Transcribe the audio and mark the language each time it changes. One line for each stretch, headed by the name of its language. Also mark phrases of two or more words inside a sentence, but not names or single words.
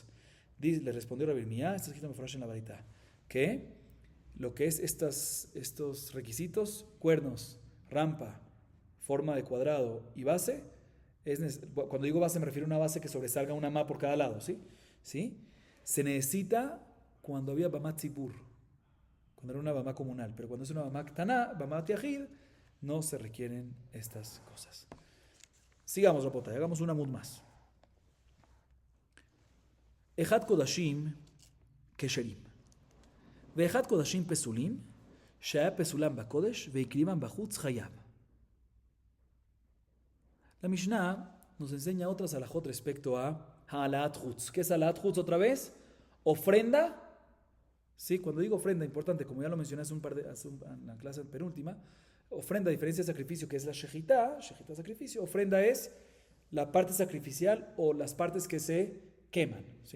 Spanish: Le respondió Rabbi Yirmiyah, está escrito en Mefurash en la Baraita, que lo que es estos requisitos, cuernos, rampa, forma de cuadrado y base, cuando digo base me refiero a una base que sobresalga una ma por cada lado, ¿sí? ¿Sí? Se necesita cuando había
Hebrew: במה ציבור,
Spanish: cuando era una Bama comunal, pero cuando es una
Hebrew: במה קטנה, במה יחיד,
Spanish: no se requieren estas cosas. Sigamos, Rapota, hagamos una mud más.
Hebrew: אחד קדשים כשרים. ואחד קודשים פסולים, שהיה פסולם בקודש, ויקריבם בחוץ חייב.
Spanish: La Mishnah nos enseña otras halajot respecto a
Hebrew: העלאת חוץ.
Spanish: ¿Qué es
Hebrew: העלאת חוץ
Spanish: otra vez? Ofrenda. Sí, cuando digo ofrenda, importante, como ya lo mencioné en la clase penúltima, ofrenda, a diferencia de sacrificio, que es la shejitá sacrificio, ofrenda es la parte sacrificial o las partes que se queman, ¿sí?